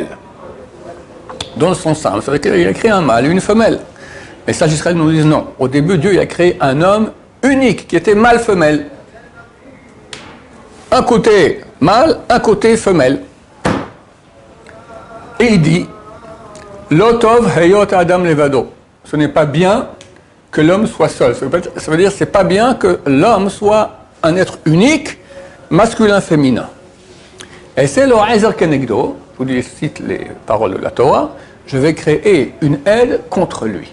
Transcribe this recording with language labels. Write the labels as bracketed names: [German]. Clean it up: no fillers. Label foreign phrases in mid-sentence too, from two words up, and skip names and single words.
[French] Dans son sein, ça veut dire qu'il a créé un mâle et une femelle. Mais ça, Israël nous dit non. Au début, Dieu il a créé un homme unique, qui était mâle-femelle. Un côté mâle, un côté femelle. Et il dit, [Hebrew] לא טוב היות האדם לבדו. [French] Ce n'est pas bien que l'homme soit seul. Ça veut dire que ce n'est pas bien que l'homme soit un être unique, masculin-féminin. Et c'est le [Hebrew] עזר כנגדו, [French] je vous cite les paroles de la Torah, je vais créer une aide contre lui.